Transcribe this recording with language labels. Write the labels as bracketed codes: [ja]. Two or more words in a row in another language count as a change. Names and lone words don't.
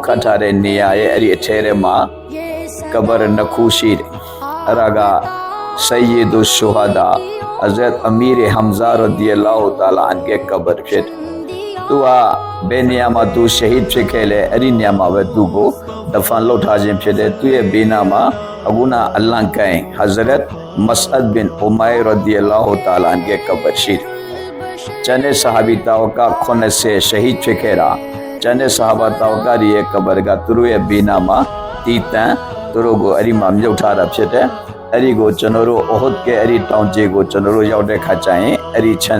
[my] ခတ်ထားတဲ့နေရာရဲ့အဲ့ဒီအထဲထဲမှာကဘာရနှစ်ခုရှိတယ်အဲ့ဒါက [ar] سيد الشهداء [my] Hazrat Amir Hamza [ar] رضي الله تعالى عنه [my] ရဲ့ကဘာဖြစ်သူကဘယ်နေရာမှာသူရှဟီဒ်ဖြစ်ခဲ့လဲအဲ့ဒီနေရာမှာပဲသူကိုဒဖန်လုပ်ထားခြင်းဖြစ်တယ်သူရဲ့ ဘေးနားမှာအခုနအလံကိုင် Hazrat Mas'ad bin Umair [ar] رضي الله تعالى عنه [my] ရဲ့ကဘာရှိကျန်တဲ့ဆဟာဘီတောက်က80ရှဟီဒ်ဖြစ်ခဲ့တာကျန်တဲ့ဆဟာဘာတောက်ကရဲ့ကဘာကသူတို့ရဲ့ဘေးနား မှာတီတန်သူတို့ကိုအဲ့ဒီမှာမြုပ်ထားတာဖြစ်တယ်အဲ့ဒီကိုကျွန်တော်တို့အိုဟတ်ကအဲ့ဒီတောင်ကြီးကိုကျွန်တော်တို့ရောက်တဲ့ခါကျရင်အဲ့ဒီခြံ